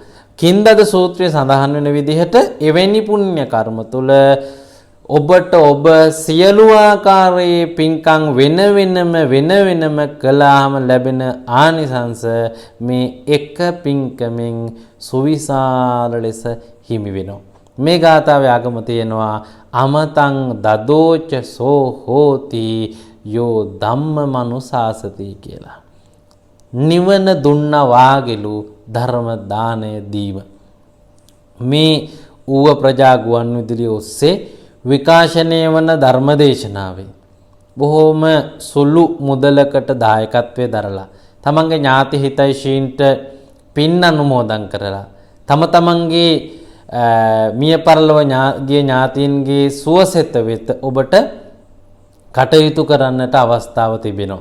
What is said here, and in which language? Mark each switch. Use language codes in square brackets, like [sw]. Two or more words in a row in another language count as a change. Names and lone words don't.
[si] කින්දද සූත්‍රයේ සඳහන් වෙන විදිහට එවැනි පුණ්‍ය කර්ම තුල ඔබට ඔබ සියලු ආකාරයේ පින්කම් වෙන වෙනම කළාම ලැබෙන ආනිසංස මේ එක පින්කමෙන් සුවිශාල ලෙස හිමි වෙනවා. මේ ගාථාවේ ආගම තියෙනවා [pi] අමතං දදෝච සෝ හෝති යෝ ධම්මමනුසාසති [si] කියලා. නිවන දුන්නා වාගේලු ධර්ම දානය දීම. මේ ඌව ප්‍රජා ගුවන් විදුලිය ඔස්සේ විකාශනය වන ධර්මදේශනාවේ බොහෝම සුළු මුදලකට දායකත්වයේ දරලා තමන්ගේ ඥාති හිතයිශීන්ට පින් අනුමෝදන් කරලා තමන්ගේ මිය පරලොව ගිය ඥාතීන්ගේ සුවසෙත වෙත ඔබට කටයුතු කරන්නට අවස්ථාව තිබෙනවා.